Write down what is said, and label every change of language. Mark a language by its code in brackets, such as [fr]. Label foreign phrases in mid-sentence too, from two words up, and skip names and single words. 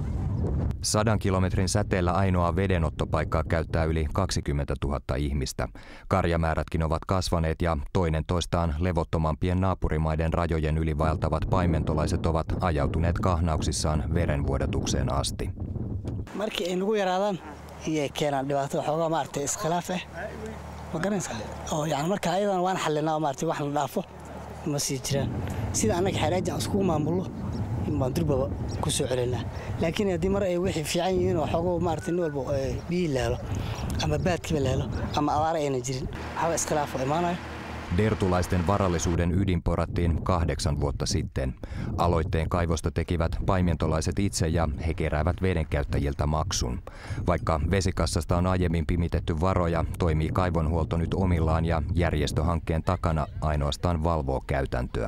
[fi] 100 kilometrin säteellä ainoa vedenottopaikkaa käyttää yli 20 000 ihmistä. Karjamäärätkin ovat kasvaneet ja toinen toistaan levottomampien naapurimaiden rajojen yli vaeltavat paimentolaiset ovat ajautuneet kahnauksissaan verenvuodatukseen asti. [so] Markii ay nagu yaraadaan iyay keenaan dhibaato xoogaa maartay iskhilaaf ma garanaysaa oo yani marka ayadan waan xallinaa maartay wax la dhaafo ma sii jiraan sida anaga xeeraaj aan isku maamulno baan durbaba ku soo celinaa laakiin haddii mar ay wixii fiican yihiin oo xoogaa maartay nin walba biyo la helo ama baadkiba la helo ama abaar ayna jirin waxba iskhilaaf oo imaanaya. [fi] Dertulaisten varallisuuden ydin porattiin 8 vuotta sitten. Aloitteen kaivosta tekivät paimentolaiset itse ja he keräävät vedenkäyttäjiltä maksun. Vaikka vesikassasta on aiemmin pimitetty varoja, toimii kaivonhuolto nyt omillaan ja järjestöhankkeen takana ainoastaan valvoo käytäntöä.